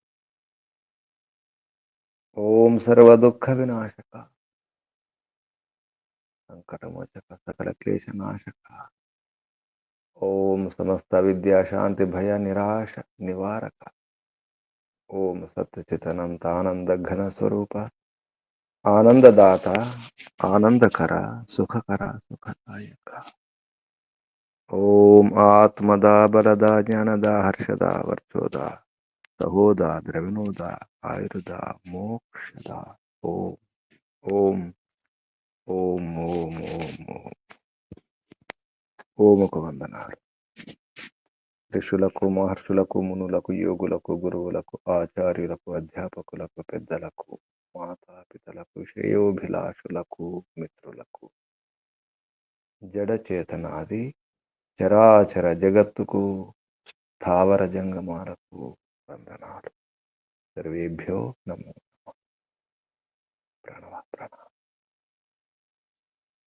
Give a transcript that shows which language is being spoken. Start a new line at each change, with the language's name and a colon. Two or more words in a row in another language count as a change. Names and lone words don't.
Sanskrit: ओम सर्व दुख विनाशक संकटमोचक सकल क्लेश नाशक ओम समस्त विद्या शांति भय निराश निवारक ओम सत्यचित अनंत आनंद घन स्वरूप आनंददाता आनंदकर सुखकर सुखदायक ओम आत्मदा बलदा ज्ञानदा हर्षदा वर्चोदा सहोदा द्रविणोदा आयुर्दा मोक्षदा ओम ओम ओम ओम ओम ओम
Telugu: ఓముకు వందనాలు ఋషులకు మహర్షులకు మునులకు యోగులకు గురువులకు ఆచార్యులకు అధ్యాపకులకు పెద్దలకు మాతాపితలకు శ్రేయోభిలాషులకు మిత్రులకు జడచేతనాది చరాచర జగత్తుకు స్థావర జంగమాలకు వందనాలు
Sanskrit: సర్వేభ్యో నమో ప్రణవ ప్రణవ